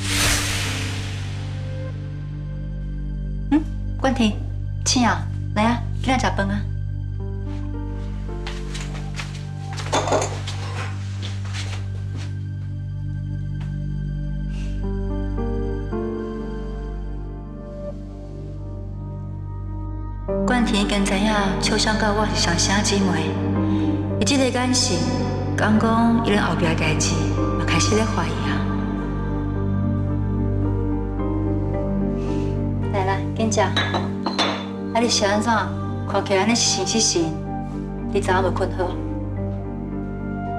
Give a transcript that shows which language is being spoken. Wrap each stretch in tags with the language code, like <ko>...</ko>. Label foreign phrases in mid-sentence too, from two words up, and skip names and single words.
<nan>冠廷，青瑶，来啊，给咱食饭啊。冠廷已经知影秋香甲我是上声姊妹，伊即个眼神，讲伊咧后壁的代志，嘛开始咧怀疑啊。来啦，紧食。啊，你是安怎？看起来安尼是神，你昨暗无困好？</nan>